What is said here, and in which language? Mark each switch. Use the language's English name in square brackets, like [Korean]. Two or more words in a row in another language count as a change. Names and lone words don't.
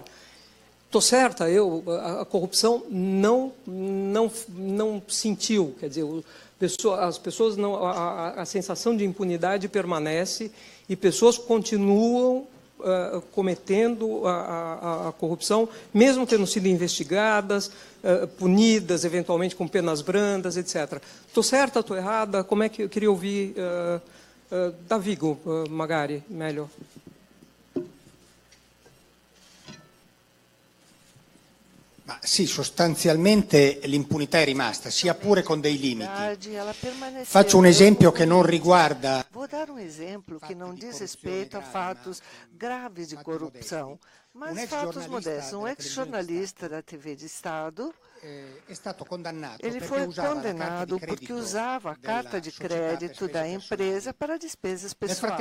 [Portuguese] Estou certa, a corrupção não sentiu, quer dizer, as pessoas não, a sensação de impunidade permanece e pessoas continuam cometendo a corrupção, mesmo tendo sido investigadas, punidas, eventualmente com penas brandas, etc. Estou certa, estou errada? Como é que eu queria ouvir Davigo Magari, melhor? [Italian] Ma sì, sostanzialmente l'impunità è rimasta, sia pure con dei limiti. Faccio un esempio che non riguarda [Portuguese] dar um exemplo que não diz respeito a fatos graves de corrupção, mas fatos modestos. Um ex-jornalista da TV de Estado, ele foi condenado porque usava a carta de crédito da empresa para despesas pessoais.